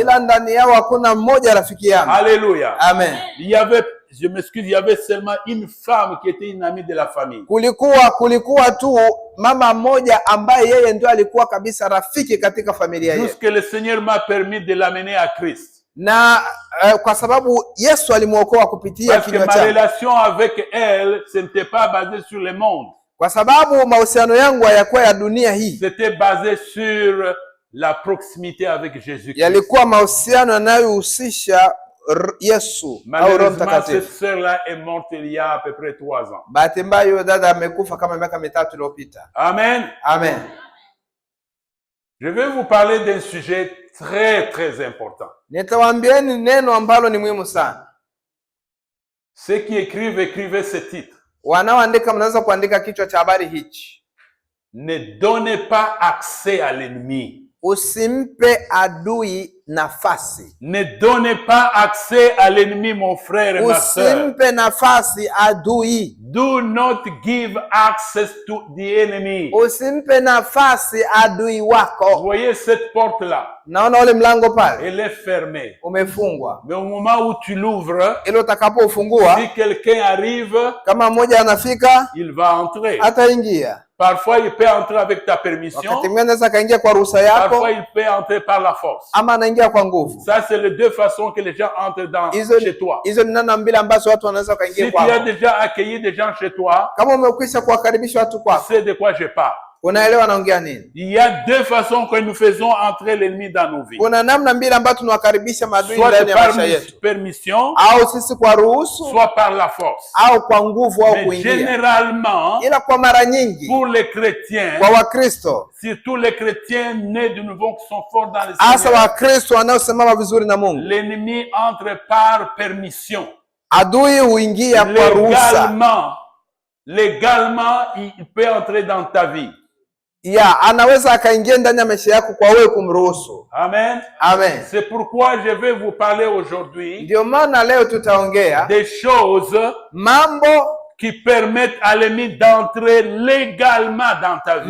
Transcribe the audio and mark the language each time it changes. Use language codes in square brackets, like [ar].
[sw] Ila ndani yao hakuna mmoja rafiki yangu. [fr] Alléluia. Amen. Je m'excuse, il y avait seulement une femme qui était une amie de la famille. [sw] Kulikuwa tu mama mmoja ambaye yeye ndio alikuwa kabisa rafiki katika familia yetu. [fr] Jusque le Seigneur m'a permis de l'amener à Christ. [sw] Na kwa sababu Yesu alimuokoa kupitia kinywa chake. [fr] Parce que ma relation avec elle, ce n'était pas basé sur le monde. [sw] Kwa sababu mahusiano yangu hayakuwa ya dunia hii. [fr] C'était basé sur la proximité avec Jésus-Christ. [sw] Yalikuwa mahusiano yanayohusisha Yesu au Roho Mtakatifu. [fr] Cette sœur-là est morte il y a à peu près 3 ans. [sw] Bahati mbaya yule dada amekufa kama miaka 3 iliyopita. Amen. Amen. [fr] Je vais vous parler d'un sujet très très important. [sw] Nitawaambieni neno ambalo ni muhimu sana. [fr] Ceux qui écrivez ce titre. [sw] Wanaoandika mnaweza kuandika kichwa cha habari hichi. [fr] Ne donnez pas accès à l'ennemi. [sw] Usimpe adui nafasi. [fr] Ne donnez pas accès à l'ennemi, mon frère et ma sœur. [sw] Usimpe nafasi adui. [en] Do not give access to the enemy. [sw] Usimpe nafasi adui wako. [fr] Vous voyez cette porte-là? [sw] Naona ule mlango pale. [fr] Elle est fermée. [sw] Umefungwa. [fr] Mais au moment où tu l'ouvres, [sw] ile utakapofungua, [fr] si quelqu'un arrive, [sw] kama mmoja anafika, [fr] il va entrer. [sw] Ataingia. [fr] Parfois, il peut entrer avec ta permission. [sw] Wakati mwingine anaweza kaingia kwa ruhusa yako. [fr] Parfois, il peut entrer par la force. [sw] Ama anaingia kwa nguvu. [fr] Ça, c'est les deux façons que les gens entrent chez toi. [sw] Hizo ni namna mbili ambazo watu wanaweza kaingia kwako. [fr] Si tu as déjà accueilli des gens chez toi, [sw] kama umekwisha kuwakaribisha watu kwako, [fr] tu sais de quoi je parle. [sw] Unaelewa naongea nini? [fr] Il y a deux façons que nous faisons entrer l'ennemi dans nos vies. [sw] Kuna namna mbili ambazo tunawakaribisha maadui ndani ya maisha yetu. [fr] Soit par permission, [sw] au sisi kwa ruhusu, [fr] soit par la force, [sw] au kwa nguvu au kuingia. [fr] Généralement, [sw] ila kwa mara nyingi, [fr] pour les chrétiens, [sw] kwa Wakristo, [fr] surtout les chrétiens nés de nouveau qui sont forts dans le Seigneur, [sw] hasa Wakristo wanaosimama vizuri na Mungu, [fr] l'ennemi entre par permission. [sw] Adui huingia kwa ruhusa. [fr] Légalement, il peut entrer dans ta vie. [sw] anaweza akaingia ndani ya maisha yako kwa wewe kumruhusu. Amen. Amen. [fr] C'est pourquoi je vais vous parler aujourd'hui [sw] ndio maana leo tutaongea [fr] des choses [sw] mambo [fr] qui permettent à l'ennemi d'entrer légalement dans ta vie.